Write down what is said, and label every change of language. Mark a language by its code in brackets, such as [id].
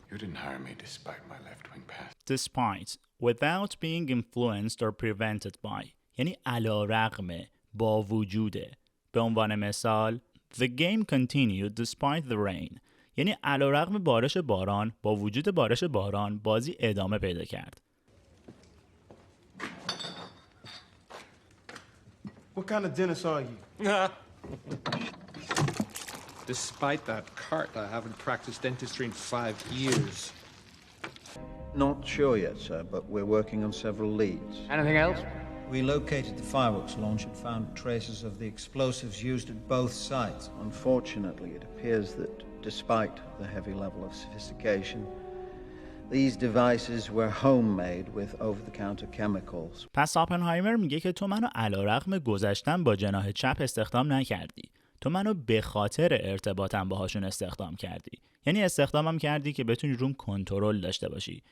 [en] You didn't hire me despite my left-wing past. Despite, without being influenced or prevented by. [fa] یعنی علی رغم، با وجوده. به عنوان مثال [en] The game continued despite the rain. [fa] یعنی علی رغم بارش باران، با وجود بارش باران، بازی ادامه پیدا کرد. [en] What kind of dentist are you? Despite that cart, I haven't practiced dentistry in 5 years. Not sure yet, sir, but we're working on several leads. Anything else? We located the fireworks launch and found traces of the explosives used at both sites. Unfortunately, it appears that despite the heavy level of sophistication, these devices were homemade with over-the-counter chemicals. [fa] پس اوپنهایمر میگه که تو منو علیرغم گذشتن با جناح چپ استخدام نکردی. تو منو به خاطر ارتباطم باهاشون استخدام کردی. یعنی استخدامم کردی که بتونی روم کنترل داشته باشی.